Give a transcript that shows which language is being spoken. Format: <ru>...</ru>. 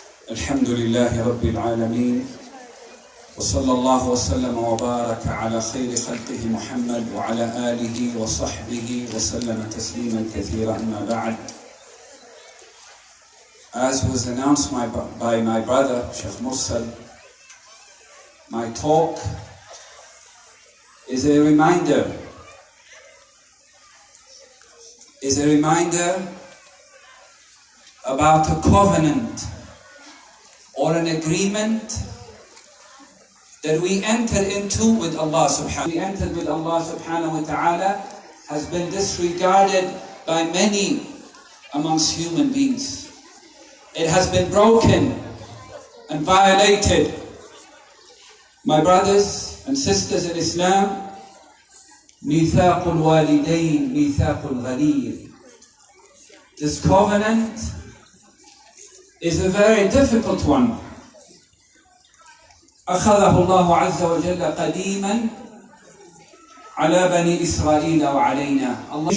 <ar>الحمد لله رب العالمين، وصلى الله وسلم وبارك على خير خلقه محمد وعلى آله وصحبه وسلم تسليما كثيرا. أما بعد.</ar> <en>As was announced by my brother Sheikh Mursal, my talk is a reminder about a covenant or an agreement that we entered into with Allah subhanahu wa ta'ala has been disregarded by many amongst human beings. It has been broken and violated. My brothers and sisters in Islam,</en> <ar>ميثاق الوالدين ميثاق الغليظ.</ar> <en>This covenant is a very difficult one.</en> <ar>أخذه الله عز وجل قديما على بني إسرائيل وعلينا.</ar>